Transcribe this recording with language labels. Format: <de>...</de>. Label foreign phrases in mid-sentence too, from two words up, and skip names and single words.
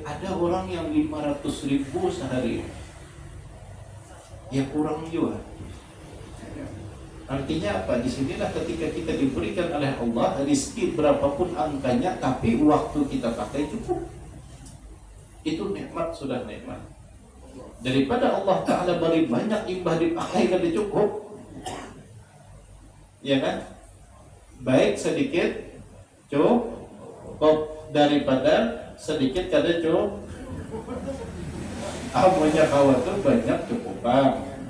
<id>Ada orang yang 500.000 sehari. Ya kurang juga. Artinya apa? Disinilah ketika kita diberikan oleh Allah rezeki berapapun angkanya, tapi waktu kita pakai cukup. Itu nikmat, sudah nikmat.</id> <bjn>Daripada Allah Ta'ala beri banyak imbah dipakai kada cukup, ya kan? Baik sedikit cukup daripada sedikit kada cukup. Amunya kawa tuh banyak cukupan.</bjn>